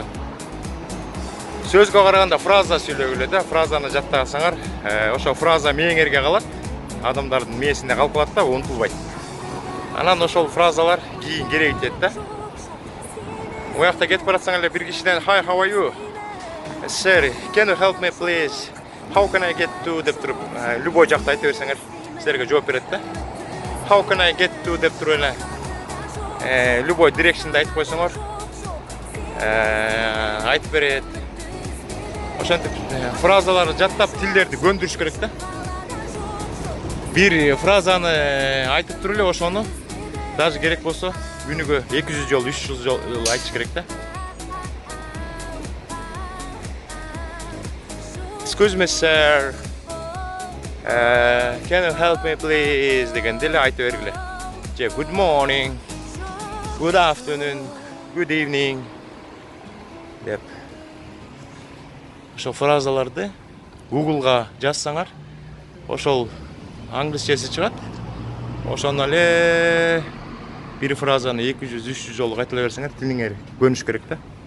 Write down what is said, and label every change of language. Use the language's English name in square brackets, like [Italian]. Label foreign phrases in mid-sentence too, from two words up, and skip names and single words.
[Kyrgyz] Сөзгө караганда фраза сүйлөгүлө да, фразаны жаттасаңар, ошо фраза мээңерге калат, адамдардын мээсинде калып калат да, унутулбайт. Анан ошол фразалар кийин керектет да. Оякта кетип баратсаң эле бир кишиден [English] "Hi, how are you? Sir, can you help me please? How can I get to?" [Kyrgyz] деп туруп, любой жакта айта берсеңер, силерге жооп берет да. [English] How can I get to [Kyrgyz] деп туруп эле любой direction'да айтып койсоңор, айтып берет. Ошентип фразаларды жаттап тилдерди көндүрүш керек да. Бир фразаны айтып туруп эле ошону даже керек болсо күнүгө 200 жол, 300 жол айтыш керек да. [English] Excuse me, sir. Can you help me please [Kyrgyz] деген деле айта бергиле. [English] Же good morning, good afternoon, good evening деп. [Kyrgyz] Ошол фразаларды Google'га жазсаңар, ошол англисчеси чыгат. Ошону эле бир фразаны 200-300 жолу кайтала берсеңер, тилиңер көнүш керек да.